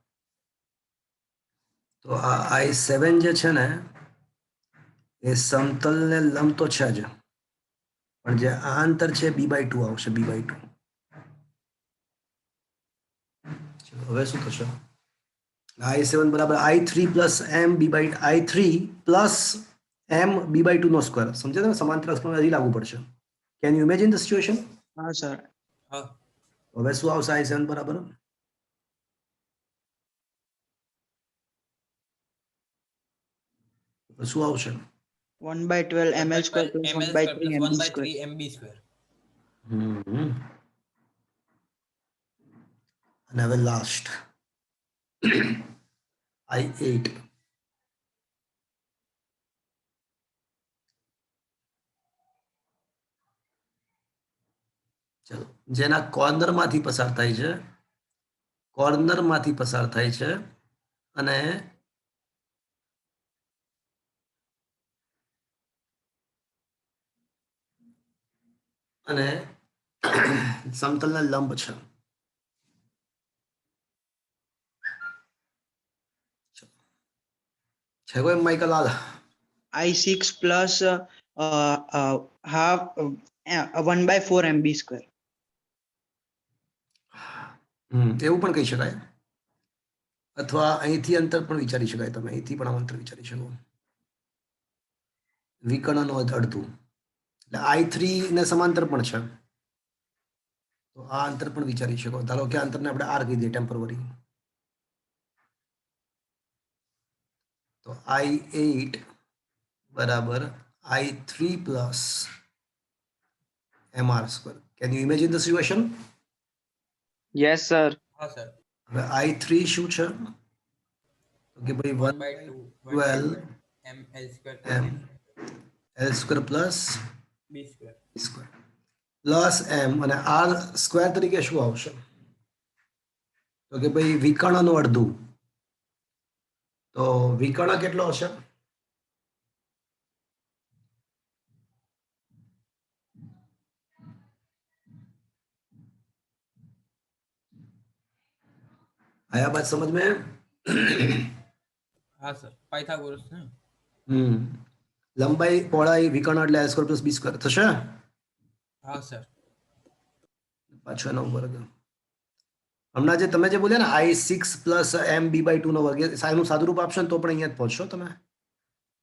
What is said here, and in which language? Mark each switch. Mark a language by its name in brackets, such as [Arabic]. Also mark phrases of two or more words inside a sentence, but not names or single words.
[Gujarati] તો આ I7 જે છે ને એ સમતલ ને લંબ તો છે જ, પણ જે આ અંતર છે b/2 આવશે b/2. ચલો હવે શું થશે? I7 બરાબર [English] I3 plus m I3 plus m b/2 [Gujarati] નો સ્ક્વેર. સમજ્યા તમે? સમાંતર અક્ષમાં હજી લાગુ પડશે. [English] Can you imagine the situation? [Hindi] हाँ सर. [Gujarati] હા હવે શું આવશે I7 બરાબર? શું આવશે? [English] 1 by 12 ml square plus 1 by 3 mb square. 1/3 MB square. [Gujarati] અને હવે લાસ્ટ I8. ચલો જેના કોર્નર માંથી પસાર થાય છે, કોર્નર માંથી પસાર થાય છે અને અને સમતલને લંબ છે. છે કોઈ માઇકલ હાલ? [English] I6 plus half 1 by 4 mb square. [Gujarati] એવું પણ કહી શકાય, અથવા અહીંથી અંતર પણ વિચારી શકાય. તમે અહીંથી પણ અંતર વિચારી શકો. વિકર્ણનો અડધું એટલે I3 ને સમાંતર પણ છે, તો આ અંતર પણ વિચારી શકો. ધારો કે આ અંતરને આપણે R કહી દઈએ ટેમ્પરરી. તો I8 બરાબર I3 [English] plus mr square. Can you imagine the situation? Yes sir. [Gujarati] હા સર. હવે I3 શું છે? તો કે ભાઈ 1/12 [English] ML square m L square plus B square. square plus m [Gujarati] અને [English] r square [Gujarati] તરીકે શું આવશે? તો કે ભાઈ વિકર્ણનું અડધું. તો વિકર્ણ કેટલો હશે? [Hindi] आया बात समझ में? [Gujarati] હા સર. પાયથાગોરસ ને. લંબાઈ પહોળાઈ વિકર્ણ એટલે [English] a square plus b square [Gujarati] થશે. હા સર. પાછો એનો વર્ગ. હમણાં જે તમે જે બોલ્યા ને [English] I6 plus m b/2 [Gujarati] નો વર્ગ, એનું સાદુરૂપ આપશો ને તો પણ અહીંયા જ પહોંચશો તમે.